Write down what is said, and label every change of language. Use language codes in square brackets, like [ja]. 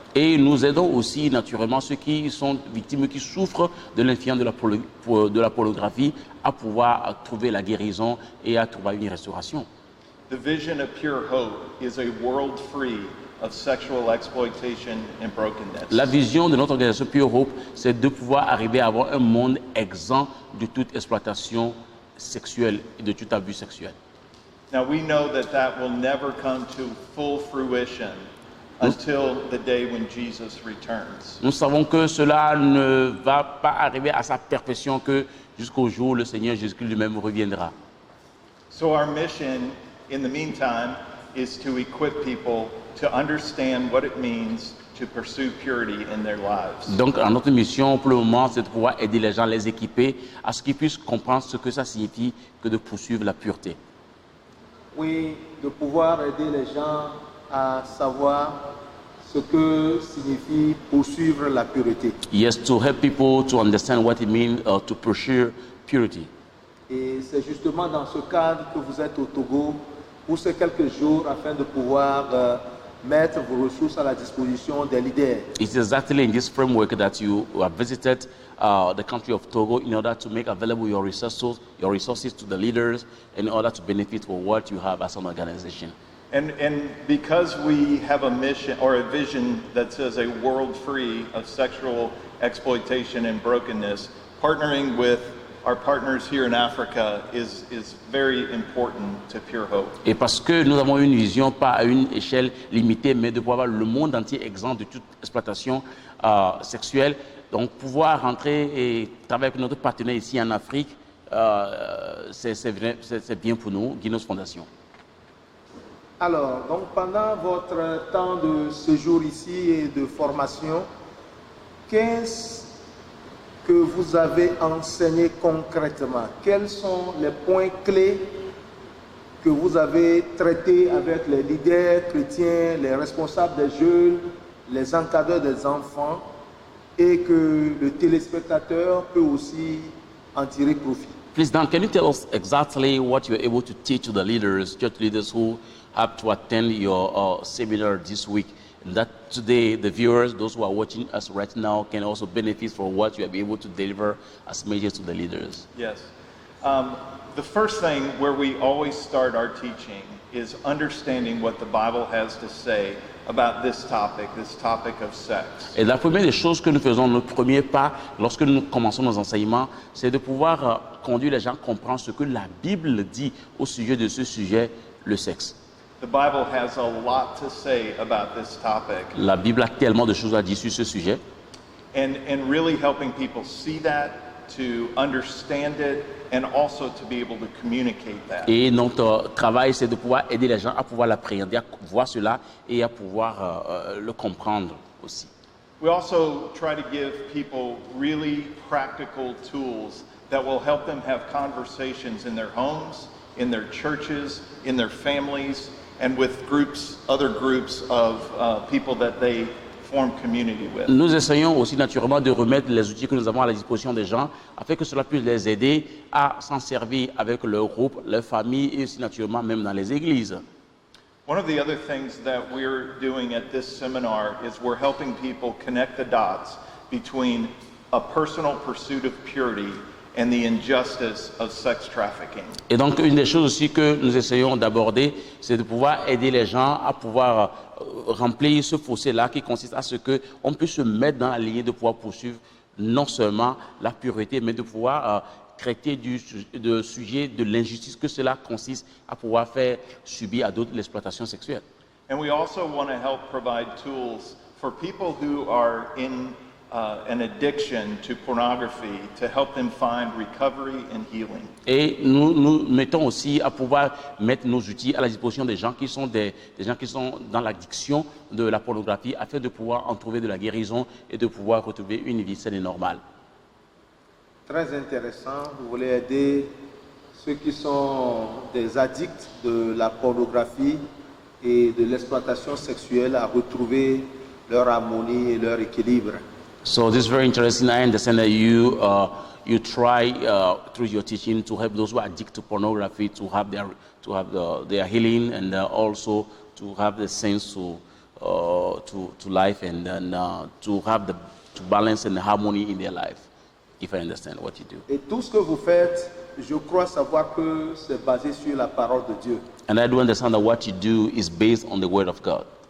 [fr] Et nous aidons aussi naturellement ceux qui sont victimes, qui souffrent de l'influence de la pornographie à pouvoir trouver la guérison et à trouver une restauration. [en] The vision of Pure Hope is a world free of sexual exploitation and brokenness. [fr] La vision de notre organisation Pure Hope, c'est de pouvoir arriver à avoir un monde exempt de toute exploitation sexuelle et de tout abus sexuel. [en] Now we know that that will never come to full fruition until the day when Jesus returns. [fr] Nous savons que cela ne va pas arriver à sa perfection que jusqu'au jour où le Seigneur Jésus-Christ lui-même reviendra. [en] So our mission in the meantime is to equip people to understand what it means to pursue purity in their lives. [fr] Donc, notre mission pour le moment, c'est de pouvoir aider les gens, les équiper, à ce qu'ils puissent comprendre ce que ça signifie que de poursuivre la pureté. Oui, de pouvoir aider les gens à savoir ce que signifie poursuivre la pureté. [en] Yes, to help people to understand what it means to pursue purity. [fr] Et c'est justement dans ce cadre que vous êtes au Togo pour ces quelques jours afin de pouvoir mettre vos ressources à la disposition des leaders. [en] It's exactly in this framework that you have visited the country of Togo in order to make available your resources to the leaders in order to benefit from what you have as an organization. And because we have a mission or a vision that says a world free of sexual exploitation and brokenness, partnering with our partners here in Africa is very important to Pure Hope. [fr] Et parce que nous avons une vision pas à une échelle limitée, mais de pouvoir avoir le monde entier exempt de toute exploitation sexuelle, donc pouvoir rentrer et travailler avec notre partenaire ici en Afrique, c'est bien pour nous, Guinness Foundation. Alors, donc pendant votre temps de séjour ici et de formation, qu'est-ce que vous avez enseigné concrètement? Quels sont les points clés que vous avez traités avec les leaders chrétiens, les responsables des jeunes, les encadreurs des enfants et que le téléspectateur peut aussi en tirer profit? [en] Please, Dan, can you tell us exactly what you're able to teach to the leaders, church leaders who have to attend your seminar this week? And that today, the viewers, those who are watching us right now, can also benefit from what you have been able to deliver as messages to the leaders. Yes. The first thing where we always start our teaching is understanding what the Bible has to say about this topic of sex. [fr] Et la première des choses que nous faisons, notre premier pas, lorsque nous commençons nos enseignements, c'est de pouvoir conduire les gens à comprendre ce que la Bible dit au sujet de ce sujet, le sexe. [en] The Bible has a lot to say about this topic. [fr] La Bible a tellement de choses à dire sur ce sujet. [en] And really helping people see that, to understand it, and also to be able to communicate that. [fr] Et notre travail, c'est de pouvoir aider les gens à pouvoir l'appréhender, à voir cela et à pouvoir le comprendre aussi. [en] We also try to give people really practical tools that will help them have conversations in their homes, in their churches, in their families, and with other groups of people that they form community with. [fr] Nous essayons aussi naturellement de remettre les outils que nous avons à la disposition des gens afin que cela puisse les aider à s'en servir avec leur groupe, leur famille et aussi naturellement même dans les églises. [en] One of the other things that we're doing at this seminar is we're helping people connect the dots between a personal pursuit of purity and the injustice of sex trafficking. [fr] Et donc, une des choses aussi que nous essayons d'aborder, c'est de pouvoir aider les gens à pouvoir remplir ce fossé-là qui consiste à ce qu'on peut se mettre dans la lignée de pouvoir poursuivre non seulement la pureté, mais de pouvoir traiter du sujet de l'injustice que cela consiste à pouvoir faire subir à d'autres l'exploitation sexuelle. [en] And we also want to help provide tools for people who are in an addiction to pornography to help them find recovery and healing. [fr] Et nous mettons aussi à pouvoir mettre nos outils à la disposition des gens qui sont des gens qui sont dans l'addiction de la pornographie afin de pouvoir en trouver de la guérison et de pouvoir retrouver une vie saine et normale. Très intéressant. Vous voulez aider ceux qui sont des addicts de la pornographie et de l'exploitation sexuelle à retrouver leur harmonie et leur équilibre. [en] So this is very interesting. I understand that you try through your teaching to help those who are addicted to pornography to have their healing and also to have the sense to life and then to balance and harmony in their life. If I understand what you do. [fr] Et tout ce que vous faites, je crois savoir que c'est basé sur la parole de Dieu. [en] And I do understand that what you do is based on the word of God.